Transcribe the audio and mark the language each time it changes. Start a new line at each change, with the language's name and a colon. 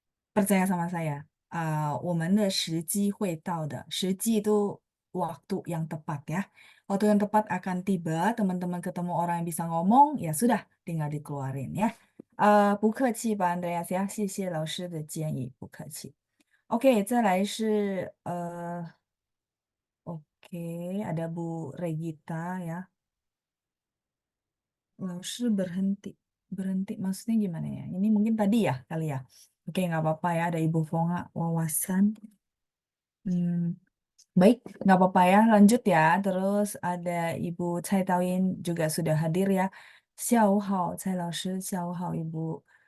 Indonesian: Percaya sama saya,
Chinese: 我们的时机会到的。
Indonesian: 时机 itu waktu yang tepat ya. Waktu yang tepat akan tiba, teman-teman ketemu orang yang bisa ngomong, ya sudah, tinggal dikeluarin ya.
Chinese: 不客气吧，Andreas 呀，谢谢老师的建议，不客气。
Indonesian: OK，
Chinese: 再来是
Indonesian: OK，ada Bu Regita ya. Langsung berhenti. Berhenti maksudnya gimana ya? Ini mungkin tadi ya kali ya. Oke, nggak apa-apa ya. Ada Ibu Fonga wawasan. Hmm, baik, nggak apa-apa ya. Lanjut ya. Terus ada Ibu Cai Tauin juga sudah hadir ya.
Chinese: 下午好，蔡老师，下午好，Ibu.